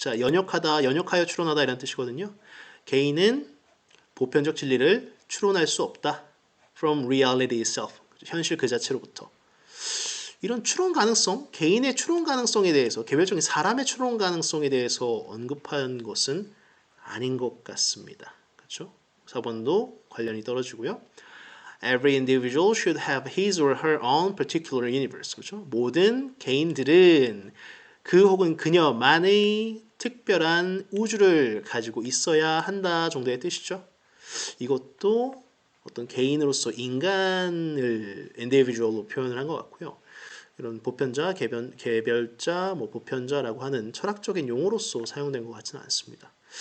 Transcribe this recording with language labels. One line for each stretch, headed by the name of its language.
Korean: 자, 연역하다, 연역하여 추론하다 이런 뜻이거든요. 개인은 보편적 진리를 추론할 수 없다.
English: From reality itself. 현실 그 자체로부터.
Korean: 이런 추론 가능성, 개인의 추론 가능성에 대해서, 개별적인 사람의 추론 가능성에 대해서 언급한 것은 아닌 것 같습니다. 그렇죠? 4번도 관련이 떨어지고요.
English: Every individual should have his or her own particular universe.
Korean: 그렇죠? 모든 개인들은 그 혹은 그녀만의 특별한 우주를 가지고 있어야 한다 정도의 뜻이죠. 이것도 어떤 개인으로서 인간을 individual로 표현을 한 것 같고요. 이런 보편자, 개별자, 보편자라고 하는 철학적인 용어로서 사용된 것 같지는 않습니다.